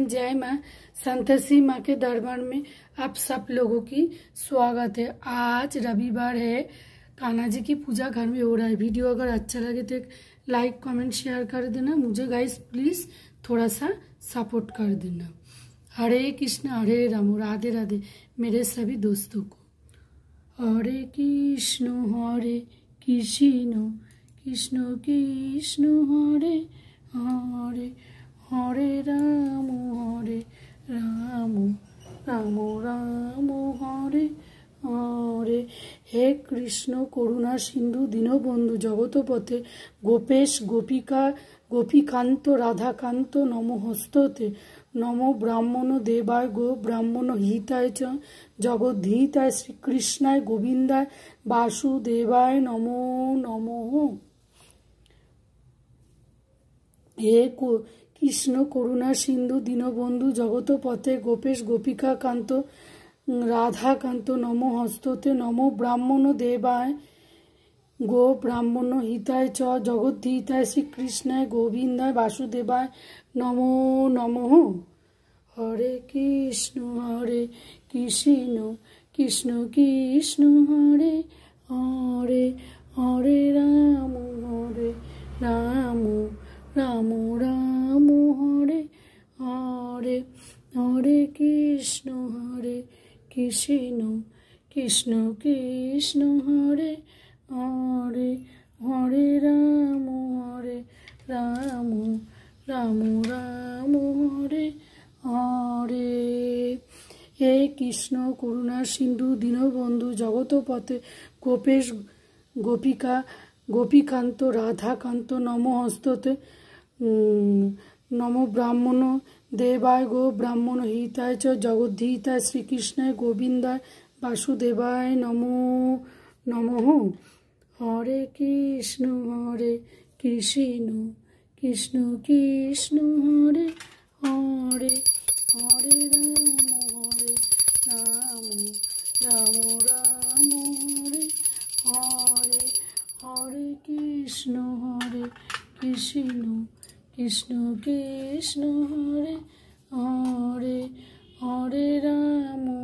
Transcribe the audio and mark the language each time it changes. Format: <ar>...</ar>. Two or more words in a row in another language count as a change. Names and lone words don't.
<hi>जय माँ संतोषी माँ के दरबार में आप सब लोगों की स्वागत है। आज रविवार है, कान्हा जी की पूजा घर में हो रहा है। वीडियो अगर अच्छा लगे तो एक</hi> <en>like comment share</en> <hi>कर देना। मुझे</hi> <en>guys please</en> <hi>थोड़ा सा सपोर्ट कर देना।</hi> <sa>हरे कृष्ण हरे राम,</sa> <hi>राधे राधे मेरे सभी दोस्तों को।</hi> <sa>हरे कृष्ण कृष्ण कृष्ण हरे हरे, हरे राम राम राम हरे हरे। हे कृष्ण करुणा सिंधु दीनबंधु जगतपते गोपेश गोपिका गोपीकांत राधाकांत नमोस्तुते। नमो ब्राह्मण देवाय गो ब्राह्मण हिताय च जगद्धिताय श्रीकृष्णाय गोविंदाय वासुदेवाय नमो नमो। हे कृष्ण करुणा सिंधु दीनबंधु जगतपते गोपेश गोपिका कांत राधाकांत नमोस्तुते। नमो ब्राह्मण देवाय गो ब्राह्मण हिताय च जगद्धिताय श्रीकृष्णाय गोविंदाय वासुदेवाय नमो नमो। हरे कृष्ण कृष्ण कृष्ण हरे हरे, हरे राम राम राम हरे हरे, हरे कृष्ण कृष्ण कृष्ण हरे हरे, हरे राम राम हरे हरे। हे कृष्ण करुणा सिंधु दीनबंधु जगतपते गोपेश गोपिका गोपीकांत राधाकांत नमोस्तुते। नमो ब्राह्मण देवाय गो ब्राह्मण हिताय च जगद्धिताय श्रीकृष्णाय गोविंदाय वासुदेवाय नमो नमो। हरे कृष्ण कृष्ण कृष्ण हरे हरे, हरे राम राम हरे हरे, हरे कृष्ण कृष्ण कृष्ण हरे हरे, हरे राम</sa>